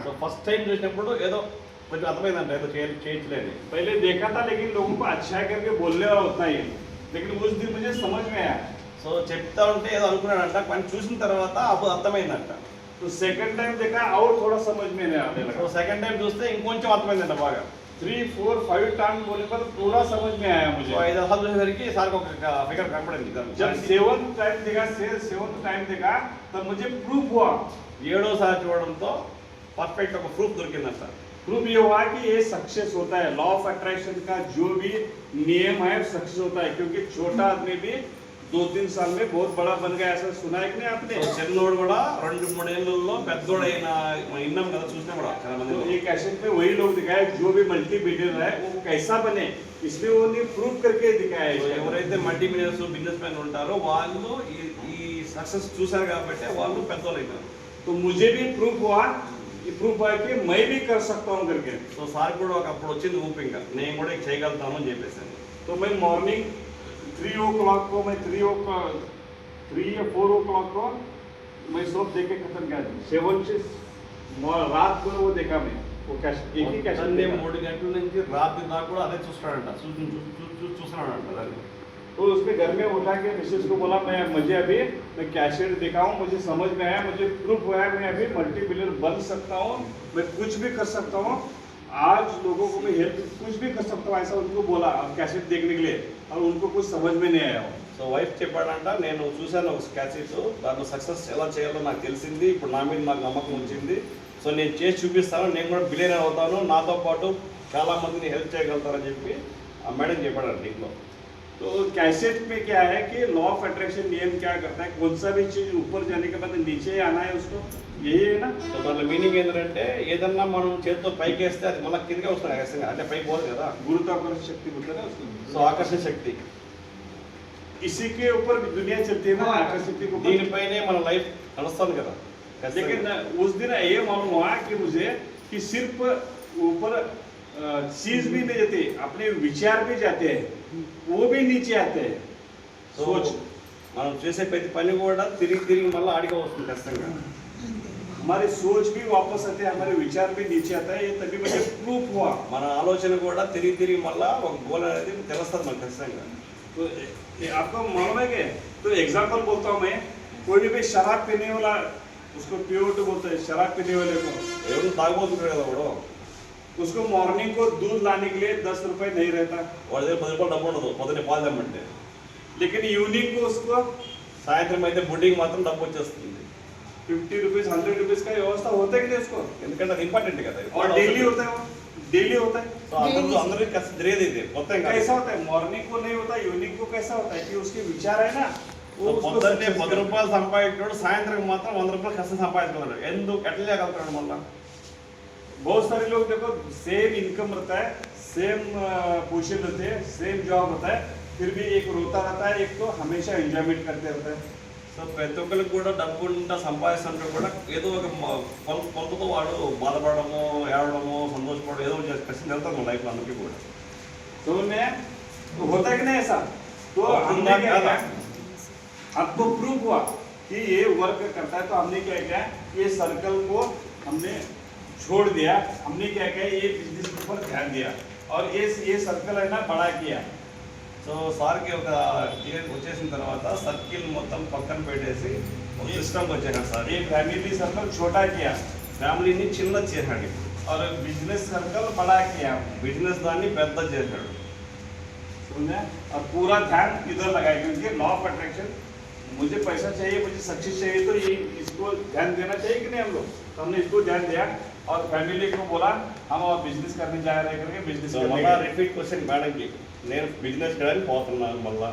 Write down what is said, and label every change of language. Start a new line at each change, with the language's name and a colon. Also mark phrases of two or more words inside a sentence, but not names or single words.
Telugu: సో
English: first time
Telugu: చూసినప్పుడు ఏదో కొంచెం అర్థమైందంట, ఏదో చేయట్లేదు।
Hindi: पहले देखा था लेकिन लोगों को अच्छा करके बोलने वाला उतना ही है, लेकिन उस दिन मुझे समझ में आया।
Telugu: సో చెప్తా ఉంటే ఏదో అనుకున్నాడంట, కానీ చూసిన తర్వాత అప్పుడు అర్థమైందంట।
Hindi: तो
English: second time
Hindi: देखा और थोड़ा समझ में आने సో लगा।
English: second time
Telugu: చూస్తే ఇంకొంచెం అర్థమైందంట బాగా।
Hindi: 3, 4, 5 टाइम बोलने पर पूरा समझ में आया సో मुझे।
Telugu: 5 సార్లు చూసేసరికి సార్కి ఒక ఫిగర్ కనపడింది దాని जब గురించి।
Hindi: 7th टाइम देखा, 7th टाइम देखा तब मुझे प्रूफ हुआ।
Telugu: 7వ సారి చూడడంతో పర్ఫెక్ట్ ఒక ప్రూఫ్ దొరికిందంట।
Hindi: प्रूफ ये हुआ कि ये सक्सेस होता है,
English: law of attraction
Hindi: का जो भी नियम है सक्सेस होता है, क्योंकि छोटा आदमी भी 2-3 साल में बहुत बड़ा बन गया, ऐसा सुना है कि नहीं आपने?
Telugu: సో చిన్నోడు కూడా 2-3 ఏళ్ళలో పెద్దోడైన విన్నాం కదా, చూసినా కూడా చాలా మంది।
Hindi: तो ये कैसेट में वही लोग दिखाए जो भी
English: multi billionaire
Hindi: है वो कैसा बने, इसमें वो ने प्रूव करके दिखाया సో है।
Telugu: ఎవరైతే
English: multi millionaires business man
Telugu: ఉంటారో వాళ్ళు ఈ సక్సెస్ చూసారు కాబట్టి వాళ్ళు పెద్దోళ్ళు అయినారు।
Hindi: तो मुझे भी प्रूफ हुआ, ये प्रूफ हुआ कि मैं भी कर सकता हूँ करके।
Telugu: సో సార్ కూడా ఒకప్పుడు వచ్చింది ఊపి, ఇంకా నేను కూడా ఇది చేయగలుగుతాను అని చెప్పేసాను।
Hindi: तो मैं
English: morning 3 o'clock
Hindi: को मैं 3 या 4 o'clock को मैं सब देख के खत्म किया। 7 से रात को वो देखा मैं, वो कैश एक ही कैश
Telugu: పొద్దున్నే 3 గంటల నుంచి రాత్రి దాకా కూడా అదే చూస్తున్నాడంట, చూస్తున్నాడంట దాన్ని।
Hindi: तो उसमें घर में उठा के मिसेस को बोला मुझे अभी मैं कैसेट देखा हूँ, मुझे समझ में आया, मुझे प्रूफ हुआ है, मैं अभी
English: multi billionaire
Hindi: बन सकता हूँ, मैं कुछ भी कर सकता हूँ, आज लोगों को मैं हेल्प कुछ भी कर सकता हूँ, ऐसा उनको बोला कैसेट देखने के लिए, और उनको कुछ समझ में नहीं आया।
Telugu: సో వైఫ్ చెప్పాడంట, నేను చూశాను ఒక క్యాసెట్, దాంట్లో సక్సెస్ ఎలా చేయాలో నాకు తెలిసింది, ఇప్పుడు నా మీద నాకు నమ్మకం వచ్చింది, సో నేను చేసి చూపిస్తాను, నేను కూడా బిలియనర్ అవుతాను, నాతో పాటు చాలా మందిని హెల్ప్ చేయగలుగుతారని చెప్పి ఆ మేడం చెప్పాడంట ఇంట్లో।
Hindi: तो कैसेट में क्या है कि
English: law of attraction
Hindi: नियम क्या करता है, कौन सा भी चीज ऊपर जाने के बाद नीचे आना है उसको, यही है ना।
Telugu: సో దాంట్లో మీనింగ్ ఏంటంటే ఏదన్నా మనం చేతితో పైకి వేస్తే అది మళ్ళీ కిందకే వస్తుంది ఆకర్షంగా, అంటే పైకి పోదు కదా,
Hindi: गुरुत्वाकर्षण शक्ति बोलते हैं ना उसको।
Telugu: సో ఆకర్షణ శక్తి।
Hindi: इसी के ऊपर भी दुनिया चलती है ना, इलेक्ट्रिसिटी के ऊपर।
Telugu: దీనిపైనే మన లైఫ్ నడుస్తుంది కదా.
Hindi: लेकिन उस दिन ये मालूम हुआ कि मुझे कि सिर्फ ऊपर चीज भी नहीं जाती, अपने विचार भी जाते हैं, वो भी नीचे आते हैं. సో सोच,
Telugu: మనం చేసే ప్రతి పని కూడా తిరిగి తిరిగి మళ్ళీ ఆడిగా వస్తుంది ఖచ్చితంగా.
Hindi: हमारी सोच भी वापस आते हैं, हमारे विचार भी नीचे आता है. ये तभी मुझे प्रूफ हुआ.
Telugu: మన ఆలోచన కూడా తిరిగి తిరిగి మళ్ళీ ఒక గోల్ అనేది తెలుస్తుంది మనకు ఖచ్చితంగా.
Hindi: तो ये आपको मालूम है कि, तो एग्जाम्पल बोलता हूँ मैं, कोई भी शराब पीने वाला उसको प्योर बोलते हैं, शराब पीने वाले को
Telugu: ఎవరు తాగబోతుంటారు కదా వాడు,
Hindi: उसको मॉर्निंग को दूध लाने के लिए 10 रुपए नहीं रहता,
Telugu: వాడి దగ్గర 10 రూపాయలు డబ్బు ఉండదు పొద్దున్నే పాలు తెమ్మంటే.
Hindi: लेकिन इवनिंग को उसको
Telugu: సాయంత్రం అయితే బుడ్డింగ్ మాత్రం డబ్బు వచ్చేస్తుంది.
Hindi: 50 रुपीज 100 रुपीज का व्यवस्था होता है कि नहीं उसको,
Telugu: ఎందుకంటే అది ఇంపార్టెంట్ కదా.
Hindi: और डेली होता है, वो डेली होता है.
Telugu: సో అందరికీ కష్టం జరిగేది ఇది మొత్తం కాదు.
Hindi: कैसा होता है, मॉर्निंग को नहीं होता, इवनिंग को कैसा होता है कि उसके विचार है ना, वो సో उसको
Telugu: పొద్దున్నే success 10 రూపాయలు సంపాదించాడు, సాయంత్రం మాత్రం 100 రూపాయలు కష్టం సంపాదించుకున్నాడు. ఎందుకు ఎట్లా చేయగలుగుతాడు మళ్ళీ?
Hindi: बहुत सारे लोग देखो
English: same income
Hindi: रहता है,
English: same position
Hindi: रहते हैं,
English: same job
Hindi: रहता है, फिर भी एक रोता रहता है, एक तो हमेशा एंजॉयमेंट करते रहता है.
Telugu: సో ప్రతి ఒక్కరికి కూడా డబ్బు ఉంటా సంపాదిస్తుంటే కూడా ఏదో ఒక కొలతతో వాడు బాధపడము, ఏడవడము, సంతోషపడడం ఏదో ఒకటి కష్టం వెళ్తాం మన లైఫ్లో అందరికీ కూడా.
Hindi: तो उन्हें तो होता है कि नहीं ऐसा, तो और हमने क्या क्या किया, आपको प्रूफ हुआ कि ये वर्क करता है. तो हमने क्या किया, ये सर्कल को हमने छोड़ दिया, हमने क्या किया, ये बिजनेस के ऊपर ध्यान दिया और ये सर्कल है ना बड़ा किया.
Telugu: సో సార్కి ఒక క్లియర్ వచ్చేసిన తర్వాత సర్కిల్ మొత్తం పక్కన పెట్టేసి ఒక సిస్టమ్ వచ్చేసాడు సార్.
Hindi: ये
English: family circle
Hindi: छोटा किया
Telugu: ఫ్యామిలీని చిన్న చేశాడు,
Hindi: और
English: business circle
Hindi: बड़ा किया.
Telugu: బిజినెస్ దాన్ని పెద్ద చేశాడు.
Hindi: समझे, और पूरा ध्यान इधर लगाया क्योंकि
English: law of attraction,
Hindi: मुझे पैसा चाहिए, मुझे सक्सेस चाहिए, तो ये इसको ध्यान देना चाहिए कि नहीं हम लोग. तो हमने इसको ध्यान दिया और फैमिली को बोला हम और बिजनेस करने जा रहे करके बिजनेस సో करने మళ్ళా गए.
English: repeat question
Telugu: మేడంకి, నేను బిజినెస్ చేయడానికి పోతున్నాను మళ్ళా.